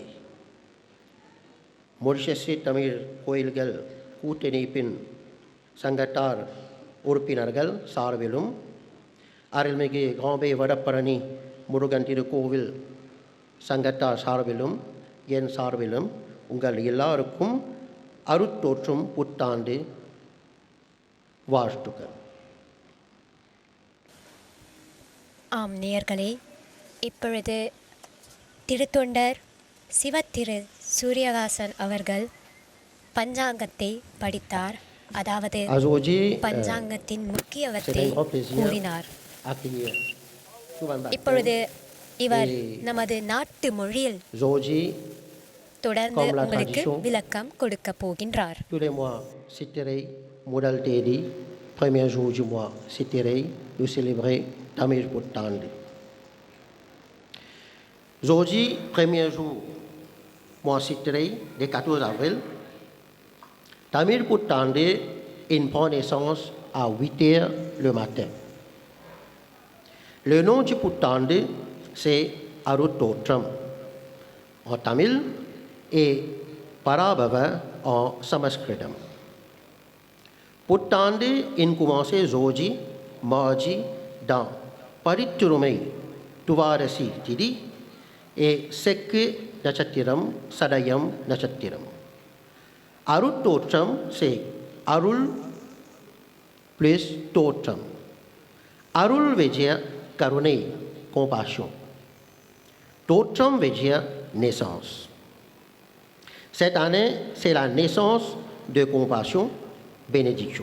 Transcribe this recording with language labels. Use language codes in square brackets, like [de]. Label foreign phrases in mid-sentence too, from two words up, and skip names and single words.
[ta] மொரிஷியஸ் தமிழ் கோயில்கள் கூட்டணிப்பின் சங்கத்தார் உறுப்பினர்கள் சார்பிலும் அருள்மிகு கோம்பே வடபழனி முருகன் திருக்கோவில் சங்கத்தார் சார்பிலும் என் சார்பிலும் உங்கள் எல்லாருக்கும் அருத்தோற்றும் புத்தாண்டு வாழ்த்துக்கள். ஆம் நேயர்களே, இப்பொழுது திருத்தொண்டர் சிவத்திரு சூரியவாசன் அவர்கள் பஞ்சாங்கத்தை படித்தார், அதாவது [fr] Aujourd'hui, [ta] பஞ்சாங்கத்தின் [fr] c'est [ta] முக்கியத்துவத்தை [fr] un grand plaisir [ta] கூறினார். [fr] accueillir Touban Bakten. [ta] இப்பொழுது இவர் [fr] Et [ta] நமது நாட்டு மொழியில் [fr] Aujourd'hui, [ta] தொடர்ந்து [fr] comme la [ta] உங்களுக்கு [fr] tradition, [ta] விளக்கம் கொடுக்க போகின்றார். [fr] tous les mois, Sitterei, [ta] முதல் தேதி, [fr] premier jour du mois, Sitterei, nous célébrer Tamir Puttandi. Aujourd'hui, premier jour, mois Sitterei, le 14 avril, Tamir Puttandi, il prend naissance à 8 heures le matin. Le nom du Puttandi, c'est Arutotram en tamil et Parabhava en sanskritam. Puttandi, il commence aujourd'hui, mardi, dans Paritturumai, [ta] துவாதசி திதி [fr] et [ta] செக்கி நட்சத்திரம், சதயம் நட்சத்திரம். [fr] Arutotram, c'est Arul plus Totram. Arul veut dire karune, compassion. Totram veut dire naissance. Cette année, c'est la naissance de compassion, bénédiction.